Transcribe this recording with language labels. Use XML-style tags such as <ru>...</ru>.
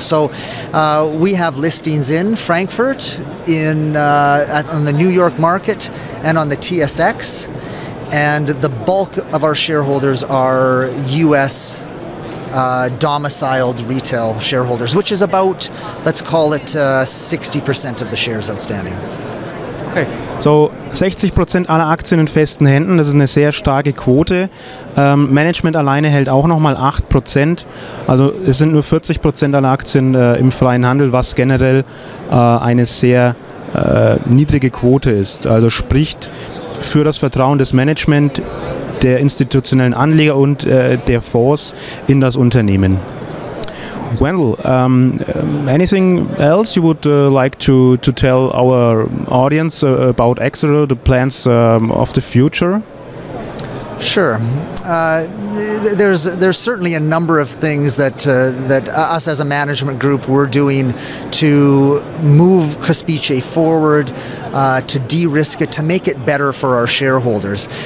<en>So we have listings in Frankfurt, on the New York market, and on the TSX, and the bulk of our shareholders are U.S. Domiciled retail shareholders, which is about, let's call it 60% of the shares outstanding. Okay.</en> <de>So 60% aller Aktien in festen Händen, das ist eine sehr starke Quote. Management alleine hält auch nochmal 8%. Also es sind nur 40% aller Aktien im freien Handel, was generell eine sehr niedrige Quote ist. Also spricht für das Vertrauen des Management, der institutionellen Anleger und der Fonds in das Unternehmen.</de> <en>Wendell, anything else you would like to tell our audience about Exeter, the plans of the future? Sure. There's certainly a number of things that us as a management group we're doing to move Crespicci forward, to de-risk it, to make it better for our shareholders.</en>